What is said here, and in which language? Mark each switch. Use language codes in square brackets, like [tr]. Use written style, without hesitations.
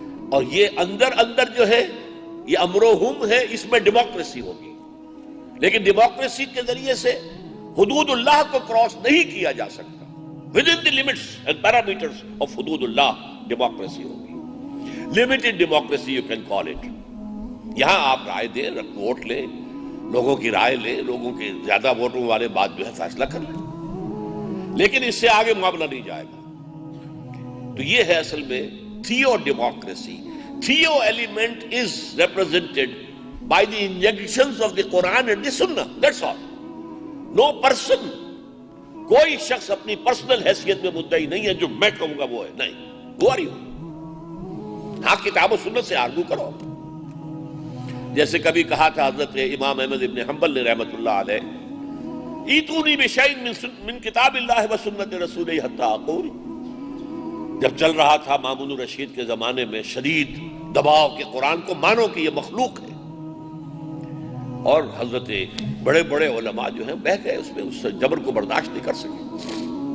[ur] اور یہ اندر جو ہے یہ امر و حکم ہے، اس میں ڈیموکریسی ہوگی، لیکن ڈیموکریسی کے ذریعے سے حدود اللہ کو کراس نہیں کیا جا سکتا، [en] within the limits and parameters of [ur] حدود اللہ ڈیموکریسی ہوگی، [en] limited democracy you can call it۔ [ur] یہاں آپ رائے دیں، ووٹ لیں، لوگوں کی رائے لیں، لوگوں کے زیادہ ووٹوں والے بات جو ہے فیصلہ کر لیں، لیکن اس سے آگے معاملہ نہیں جائے گا۔ تو یہ ہے اصل میں تھیو democracy. [en] Theo element is represented by the injunctions of the Quran and the Sunnah. That's all. No person, [ur] کوئی شخص اپنی پرسنل حیثیت میں مدعی نہیں ہے جو میں کہوں گا وہ ہے. نہیں. [en] Who are you? [ur] ہاں کتاب و سنت سے آرگو کرو. جیسے کبھی کہا تھا حضرت امام احمد ابن حنبل نے رحمت اللہ علیہ، [ar] ایتونی بشیء من کتاب اللہ و سنت رسولہ حتی اقول. [ur] جب چل رہا تھا مامون الرشید کے زمانے میں شدید دباؤ کہ قرآن کو مانو کہ یہ مخلوق ہے، اور حضرت بڑے بڑے علماء جو ہیں بہہ گئے اس میں، اس جبر کو برداشت نہیں کر سکے.